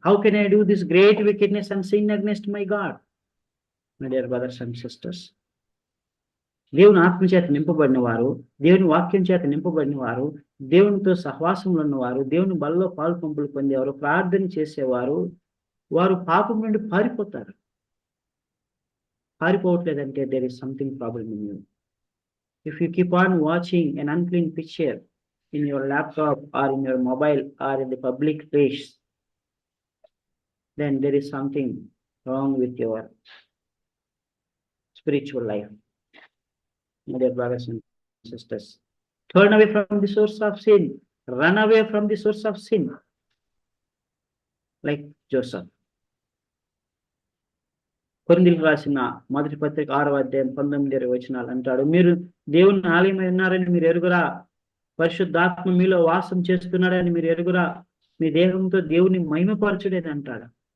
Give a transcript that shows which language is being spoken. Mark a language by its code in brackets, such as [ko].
[en] How can I do this great wickedness and sin against my God? My dear brothers and sisters, [te] దేవుని ఆత్మ చేత నింపబడిన వారు, దేవుని వాక్యం చేత నింపబడిన వారు, దేవునితో సహవాసంలో ఉన్నవారు, దేవుని బలలో పాలు పంపులు పొందేవారు, ప్రార్థన చేసేవారు, వారు పాపం నుండి పారిపోతారు. పారిపోవట్లేదంటే [en] There is something problem in you. If you keep on watching an unclean picture in your laptop or in your mobile or in the public place, then there is something wrong with your spiritual life. My dear brothers and sisters, turn away from the source of sin, run away from the source of sin, like Joseph. [te] కొరింథీయులకు రాసిన మొదటి పత్రిక 6వ అధ్యాయం 19-20 వచనాలు అంటాడు, మీరు దేవుని ఆలయమై ఉన్నారని మీరు ఎరుగురా, పరిశుద్ధాత్మ మీలో వాసం చేస్తున్నాడని మీరు ఎరుగురా, మీ దేహంతో దేవుని మహిమపరచుడేది అంటాడు.